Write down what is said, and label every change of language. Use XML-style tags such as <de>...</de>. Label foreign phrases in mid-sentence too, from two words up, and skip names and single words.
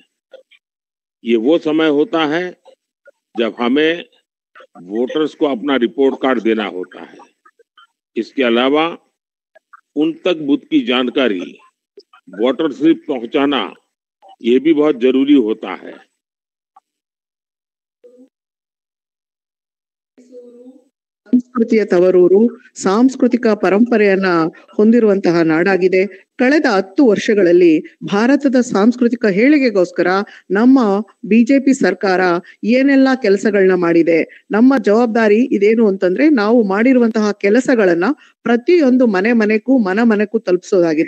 <hi>ये वो समय होता है जब हमें वोटर्स को अपना</hi> <en>report card</en> <hi>देना होता है। इसके अलावा उन तक बूथ की जानकारी,</hi> <en>voter slip</en> <hi>पहुंचाना, ये भी बहुत जरूरी होता है।</hi> <kn>ಸಂಸ್ಕೃತಿಯ ತವರೂರು, ಸಾಂಸ್ಕೃತಿಕ ಪರಂಪರೆಯನ್ನ ಹೊಂದಿರುವಂತಹ ನಾಡಾಗಿದೆ. ಕಳೆದ 10 ವರ್ಷಗಳಲ್ಲಿ ಭಾರತದ ಸಾಂಸ್ಕೃತಿಕ ಏಳಿಗೆಗೋಸ್ಕರ ನಮ್ಮ ಬಿಜೆಪಿ ಸರ್ಕಾರ ಏನೆಲ್ಲಾ ಕೆಲಸಗಳನ್ನ ಮಾಡಿದೆ, ನಮ್ಮ ಜವಾಬ್ದಾರಿ ಇದೇನು ಅಂತಂದ್ರೆ ನಾವು ಮಾಡಿರುವಂತಹ ಕೆಲಸಗಳನ್ನ ಪ್ರತಿಯೊಂದು ಮನೆಗೂ ಮನೆಗೂ ತಲುಪಿಸೋದಾಗಿದೆ.</kn>